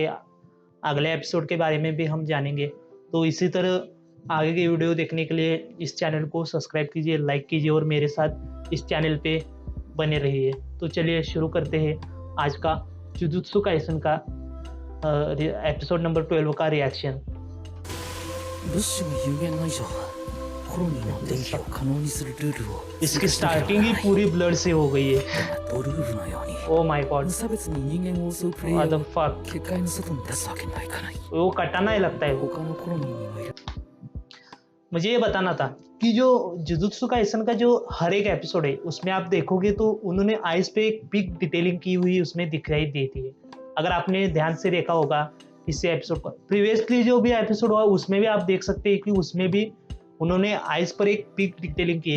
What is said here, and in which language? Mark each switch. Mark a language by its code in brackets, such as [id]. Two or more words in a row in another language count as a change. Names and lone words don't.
[hi] अगले एपिसोड के बारे में भी हम जानेंगे। तो इसी तरह आगे की वीडियो देखने के लिए इस चैनल को सब्सक्राइब कीजिए, लाइक कीजिए और मेरे साथ इस चैनल पे बने रहिए। तो चलिए शुरू करते हैं आज का जुजुत्सु काइसन का एपिसोड नंबर 12 का रिएक्शन। [ja] 物資の有限の以上コロニーの電気を可能にするルールを [hi] इसकी स्टार्टिंग ही पूरी ब्लड से हो गई है। [ja] ドルールのように [en] oh my god, [ja] 無差別に人間を襲うプレイヤ [en] व्हाट ー द を फक। [ja] 結界の外に出すわけにはいかない [hi] वो कटाना ही लगता है। [ja] 他のコロニーにもいる [hi] मुझे ये बताना था कि जो जुजुत्सु काइसन का जो हर एक एपिसोड है उसमें आप देखोगे तो उन्होंने आइस पे एक [en] big detailing [hi] की हुई उसमें दिखाई देती है। अगर आपने ध्यान से देखा होगा इससे एपिसोड पर, प्रीवियसली जो भी एपिसोड हुआ उसमें भी आप देख सकते हैं कि उसमें भी उन्होंने आइस पर एक [en] big detailing [hi] की है,